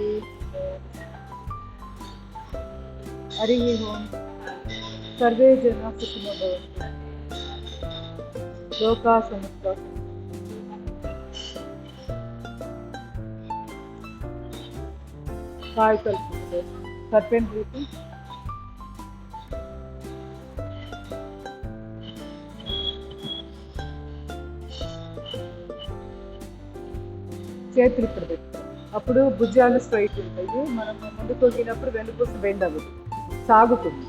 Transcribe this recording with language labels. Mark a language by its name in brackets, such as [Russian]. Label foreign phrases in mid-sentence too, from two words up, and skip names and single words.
[Sanskrit] हरि ओम। सर्वे जना सुखिनो भवन्तु लोका समस्ता। काय कल्पते [English] serpent breathing. [Telugu] చేతులు ఇక్కడ పెట్టుకోవాలి. అప్పుడు భుజాలు స్ట్రైట్ ఉంటాయి. మనం ముందుకు వంగినప్పుడు వెన్నుపూస బెండ్ అవ్వదు, సాగుతుంది.